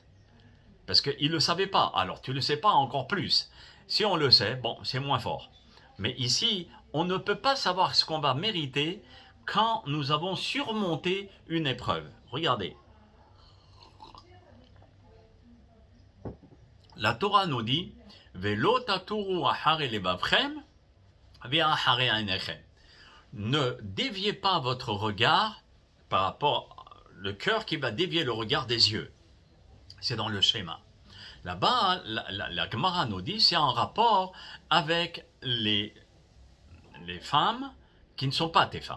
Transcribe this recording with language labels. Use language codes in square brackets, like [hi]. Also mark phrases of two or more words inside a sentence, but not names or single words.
[fr] Parce qu'il ne le savait pas, alors tu ne le sais pas encore plus. Si on le sait, bon, c'est moins fort. Mais ici, on ne peut pas savoir ce qu'on va mériter quand nous avons surmonté une épreuve. Regardez. La Torah nous dit « [he] ולא תתורו אחרי לבבכם [fr] » ne déviez pas votre regard par rapport au cœur qui va dévier le regard des yeux. C'est dans le schéma. Là-bas, la Gemara nous dit c'est en rapport avec les femmes qui ne sont pas tes femmes.